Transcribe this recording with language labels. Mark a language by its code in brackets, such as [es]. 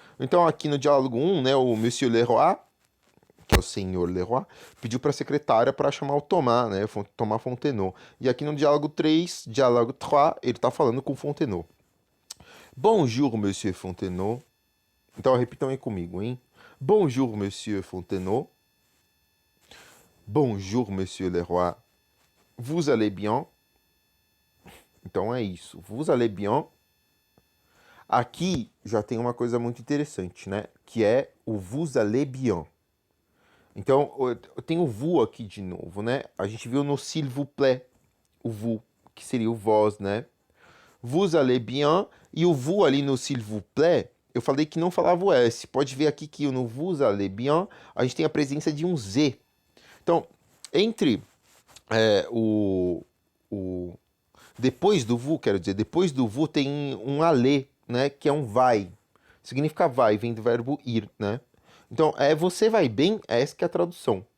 [pt] Então aqui no diálogo 1, né, o Monsieur Leroy, que é o senhor Leroy, pediu para a secretária para chamar o Thomas, né, Thomas Fontenot. E aqui no diálogo 3, ele está falando com Fontenot. [fr] Bonjour, Monsieur Fontenot. [pt] Então repitam aí comigo, hein? [fr] Bonjour, Monsieur Fontenot. Bonjour, Monsieur Leroy. Vous allez bien? [pt] Então é isso. [fr] Vous allez bien? [pt] Aqui já tem uma coisa muito interessante, né? Que é o [fr] vous allez bien. [pt] Então, eu tenho o vous aqui de novo, né? A gente viu no [fr] s'il vous plaît, [pt] o vous, que seria o vós, né? [fr] Vous allez bien, [pt] e o vous ali no [fr] s'il vous plaît, [pt] eu falei que não falava o S. Pode ver aqui que no [fr] vous allez bien, [pt] a gente tem a presença de um Z. Então, entre o depois do vous, quero dizer, depois do vous tem um allez, né? Que é um vai. Significa vai, vem do verbo ir, né? Então, você vai bem, essa que é a tradução.